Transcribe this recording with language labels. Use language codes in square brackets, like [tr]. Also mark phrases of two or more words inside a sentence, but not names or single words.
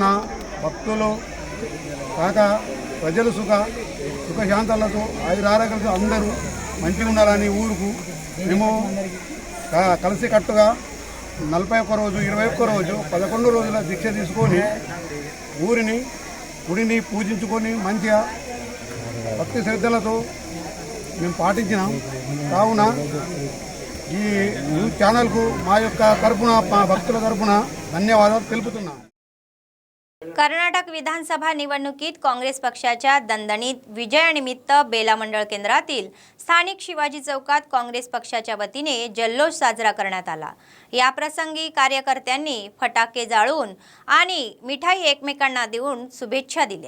[te] భక్తులు కాక ప్రజలు సుఖశాంతాలతో ఆయురారోగ్యాలతో అందరూ మంచిగా ఉండాలని ఊరుకు మేము కలిసి కట్టుగా 41 రోజు 21 రోజు 11 రోజుల దీక్ష తీసుకొని గుడిని పూజించుకొని మంచిగా భక్తి శ్రద్ధలతో మేము పాటించినాం। కావున ఈ [en] news channel [te] మా యొక్క తరపున మా భక్తుల తరపున ధన్యవాదాలు తెలుపుతున్నాం। [mr] कर्नाटक विधानसभा निवडणुकीत काँग्रेस पक्षाच्या दणदणीत विजयानिमित्त बेला मंडळ केंद्रातील स्थानिक शिवाजी चौकात काँग्रेस पक्षाच्या वतीने जल्लोष साजरा करण्यात आला। या प्रसंगी कार्यकर्त्यांनी फटाके जाळून आणि मिठाई एकमेकांना देऊन शुभेच्छा दिल्या।